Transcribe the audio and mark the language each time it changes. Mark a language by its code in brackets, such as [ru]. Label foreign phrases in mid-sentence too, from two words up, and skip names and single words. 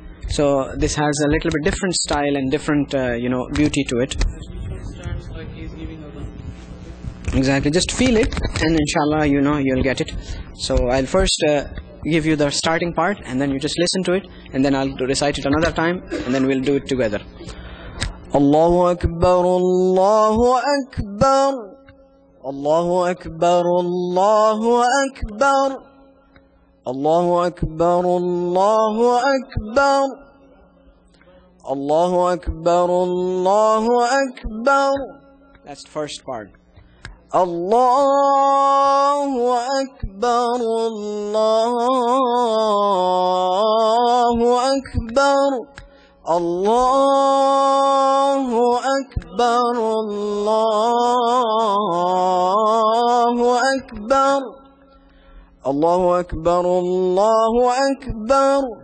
[en] So this has a little bit different style and different beauty to it. Stands like he's giving Adhan. Exactly, just feel it and inshallah you'll get it. So I'll first give you the starting part and then you just listen to it, and then I'll recite it another time and then we'll do it together. [ar] الله أكبر، الله أكبر، الله أكبر، الله أكبر، الله أكبر، الله أكبر، الله أكبر، الله أكبر. [en] That's the first part. [ar] الله أكبر، الله أكبر، الله أكبر, الله أكبر، الله أكبر، الله أكبر,